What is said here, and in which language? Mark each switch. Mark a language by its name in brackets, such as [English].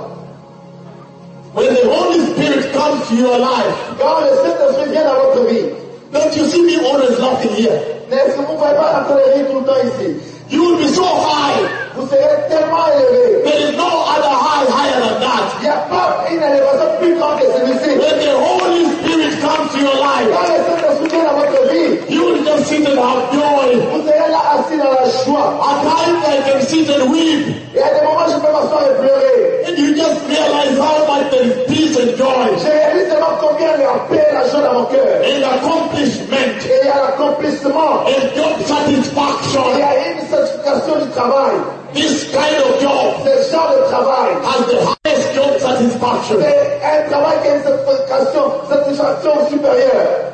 [English] When the Holy Spirit comes to your life, God is sent us with you to be. Don't you see me always laughing here? [French] N'est-ce que vous ne pouvez pas rentrer les rires tout le temps ici? [English] You will be so high. [French] Vous serez tellement élevé. [English] There is no other high higher than that. [French] Il n'y a pas une élévation plus grande que celui-ci. [English] When the Holy Spirit comes to your life, [French] quand le Saint-Esprit vient dans votre vie, [English] you will just sit and will have joy. [French] Vous serez là assis dans la joie. [English] At times I can sit and weep. [French] Et à des moments je peux m'asseoir et pleurer. [English] And you just realize how much there is peace and joy. [French] Je réalise seulement combien il y a paix et la joie dans mon cœur. [English] And accomplishment. [French] Et à l'accomplissement. [English] And job satisfaction. [French] Et à une satisfaction du travail. [English] This kind of job, [French] ce genre de travail, [English] has the highest job satisfaction. [French] C'est un travail qui a une satisfaction supérieure.